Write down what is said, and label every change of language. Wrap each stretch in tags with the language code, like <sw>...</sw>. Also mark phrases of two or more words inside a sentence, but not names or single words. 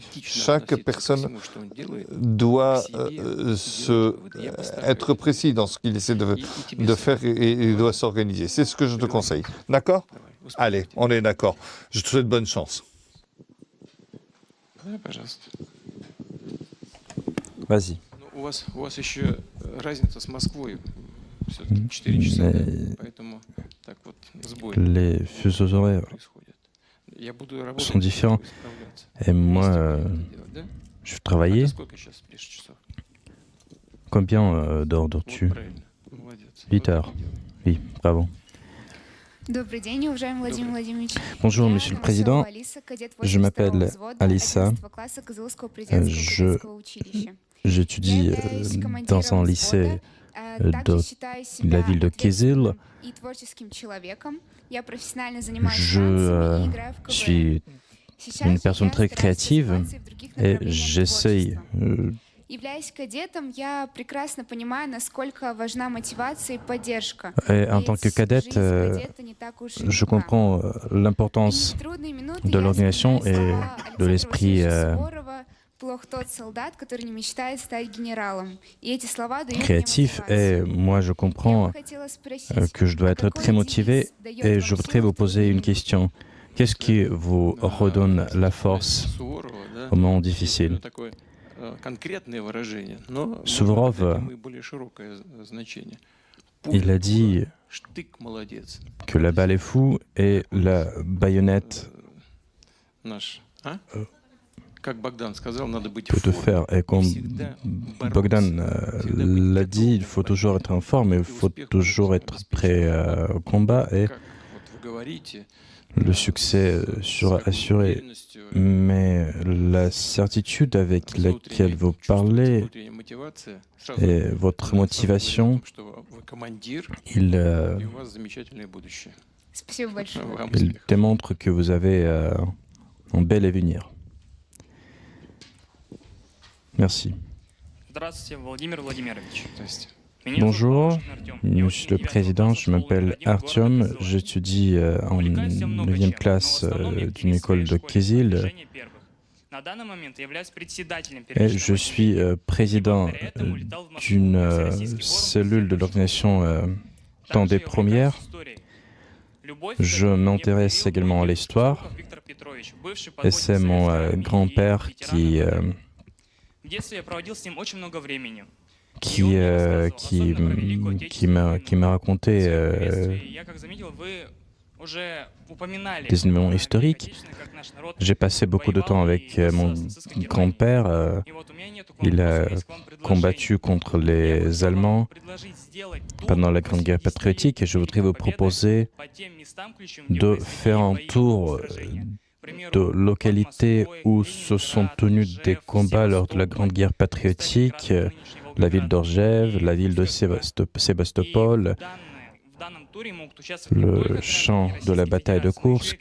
<fr>Chaque personne doit être précis dans ce qu'il essaie de faire et doit s'organiser. C'est ce que je te conseille. D'accord? Allez, on est d'accord. Je te souhaite bonne chance. Vas-y.</fr> <ru>У вас еще разница с Москвой. Все-таки 4 часа, поэтому так вот сбой</ru> <fr>Les fuseaux horaires</fr> <ru>происходит. Я буду работать,</ru> <fr>sont différents.</fr> <ru>исправляться.</ru> <fr>Et moi,</fr> <ru>Делать, да?</ru> <fr>je</fr> <ru>А</ru> <fr>travaillais.</fr> <ru>ты сколько сейчас спишь часов?</ru> <fr>Combien</fr> <ru>Вот</ru> <fr>dors-tu?</fr> <ru>правильно, молодец.</ru> <fr>8 heures. Oui, bravo.</fr> <ru>Добрый день, уважаемый Владимир Владимирович.</ru> <fr>Bonjour,</fr> <ru>Я</ru> <fr>Monsieur le</fr> <ru>Новоселова</ru> <fr>Président.</fr> <ru>Алиса, кадет</ru> <fr>Je</fr> <ru>82-го</ru> <fr>m'appelle</fr> <ru>взвода,</ru> <fr>Alissa.</fr> <ru>11 класса Козыловского президентского</ru> <fr>Je-</fr> <ru>кадетского училища.</ru> <fr>J'étudie</fr> <ru>Я являюсь</ru> <fr>dans un</fr> <ru>командиром</ru> <fr>lycée</fr> <ru>взвода,</ru> <fr>de</fr> <ru>также считаю себя</ru> <fr>la ville de Kézil.</fr> <ru>ответственным и творческим человеком. Я профессионально занимаюсь</ru> <fr>Je</fr> <ru>танцами и играю в КВН.</ru> <fr>suis</fr> <ru>Сейчас</ru> <fr>une</fr> <ru>же</ru> <fr>personne</fr> <ru>я</ru> <fr>très</fr> <ru>стараюсь</ru> <fr>créative</fr> <ru>развиваться и в других</ru> <fr>et</fr> <ru>направлениях</ru> <fr>j'essaye</fr> <ru>творчества. Являясь кадетом, я прекрасно понимаю, насколько важна мотивация и поддержка.</ru> <fr>et en tant que</fr> <ru>Ведь</ru> <fr>cadette,</fr> <ru>жизнь кадета не так уж и</ru> <fr>je</fr> <ru>легка.</ru> <fr>comprends l'importance</fr> <ru>И в трудные минуты</ru> <fr>de</fr> <ru>я</ru> <fr>l'organisation</fr> <ru>вспоминаю</ru> <fr>et</fr> <ru>слова</ru> <fr>de</fr> <ru>Александра</ru> <fr>l'esprit</fr> <ru>Васильевича Суворова: «Плох тот солдат, который не мечтает стать генералом». И эти слова дают мне</ru> <fr>créatif. Et</fr> <ru>мотивацию.</ru> <fr>moi, je</fr> <ru>Я</ru> <fr>comprends</fr> <ru>бы хотела спросить,</ru> <fr>que je dois être</fr> <ru>какой</ru> <fr>très motivé</fr> <ru>девиз даёт</ru> <fr>et</fr> <ru>вам</ru> <fr>je voudrais vous</fr> <ru>силу в</ru> <fr>poser une</fr> <ru>трудные</ru> <fr>question. Qu'est-ce qui vous redonne la force</fr> <ru>Суворова, да?</ru> <fr>au moment</fr> <ru>Есть</ru> <fr>difficile?</fr> <ru>такое конкретное выражение, но Суворов, может иметь и более широкое значение.</ru> <fr>Il a dit</fr> <ru>Штык молодец.</ru> <fr>que la balle est fou et la baïonnette</fr> <ru>Наш, а? Как Богдан сказал, надо быть</ru> <fr>peut</fr> <ru>в</ru> <fr>te</fr> <ru>форме.</ru> <fr>faire. Et comme</fr> <ru>Всегда бороться.</ru> <fr>Bogdan l'a dit, il faut toujours être en forme, il faut toujours être prêt au combat et</fr> <ru>Как вот вы говорите,</ru> <fr>le succès sera assuré.</fr> <ru>уверенностью,</ru> <fr>Mais la certitude avec laquelle vous parlez</fr> <ru>внутренняя мотивация, сразу</ru> <fr>et votre motivation,</fr> <ru>что вы командир,</ru> <fr>il,</fr> <ru>и у вас замечательное будущее. Спасибо большое. Вам</ru> <fr>il</fr> <ru>успехов.</ru> <fr>démontre que vous avez un bel avenir. Merci.</fr> <ru>Здравствуйте, Владимир Владимирович. Здрасте. Меня зовут</ru> <fr>Bonjour,</fr> <ru>Волошин Артем. Я</ru> <fr>Monsieur</fr> <ru>ученик</ru> <fr>le</fr> <ru>9</ru> <fr>Président,</fr> <ru>класса</ru> <fr>je</fr> <ru>школы</ru> <fr>m'appelle</fr> <ru>номер 1 города</ru> <fr>Artyom,</fr> <ru>Кызылова.</ru> <fr>j'étudie en</fr> <ru>Увлекаюсь я много</ru> <fr>9e</fr> <ru>чем,</ru> <fr>classe</fr> <ru>но в основном я</ru> <fr>d'une</fr> <ru>активист</ru> <fr>école</fr> <ru>своей</ru> <fr>de</fr> <ru>школы,</ru> <fr>Kézil</fr> <ru>движения первых. На данный момент являюсь председателем</ru> <fr>et</fr> <ru>первичного</ru> <fr>je suis</fr> <ru>отделения.</ru> <fr>président</fr> <ru>Благодаря этому летал в Москву</ru> <fr>d'une</fr> <ru>на Всероссийский форум</ru> <fr>cellule de</fr> <ru>президентов</ru> <fr>l'organisation</fr> <ru>Также</ru> <fr>Temps des</fr> <ru>я увлекаюсь</ru> <fr>Premières.</fr> <ru>историей. Любовь</ru> <fr>Je</fr> <ru>к этому мне</ru> <fr>m'intéresse</fr> <ru>привил</ru> <fr>également à</fr> <ru>мой</ru> <fr>l'histoire</fr> <ru>Сухов Виктор Петрович, бывший</ru> <fr>et c'est</fr> <ru>подводник</ru> <fr>mon</fr> <ru>советской армии</ru> <fr>grand-père</fr> <ru>и ветеран</ru> <fr>qui,</fr> <ru>ВДВ. В детстве я проводил с ним очень много времени.</ru> <fr>qui, qui m'a raconté des événements historiques. J'ai passé beaucoup de temps avec mon grand-père. Il a combattu contre les Allemands pendant la Grande Guerre patriotique et je voudrais vous proposer de faire un tour de localités où se sont tenus des combats lors de la Grande Guerre patriotique, la ville d'Orgev, la ville de Sébastopol, le champ de la bataille de Koursk.</fr>